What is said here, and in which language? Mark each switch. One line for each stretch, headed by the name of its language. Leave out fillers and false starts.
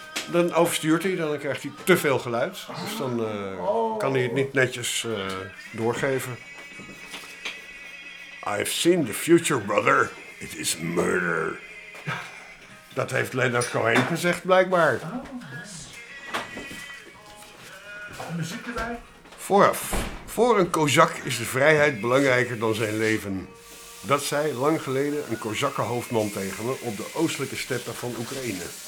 Dutch: Dan overstuurt hij, dan krijgt hij te veel geluid. Dus dan kan hij het niet netjes doorgeven.
English: I've seen the future, brother. It is murder.
Dutch: Dat heeft Leonard Cohen gezegd, blijkbaar. Oh, nice. Muziek erbij? Vooraf. Voor een kozak is de vrijheid belangrijker dan zijn leven. Dat zei lang geleden een kozakkenhoofdman tegen me op de oostelijke steppen van Oekraïne.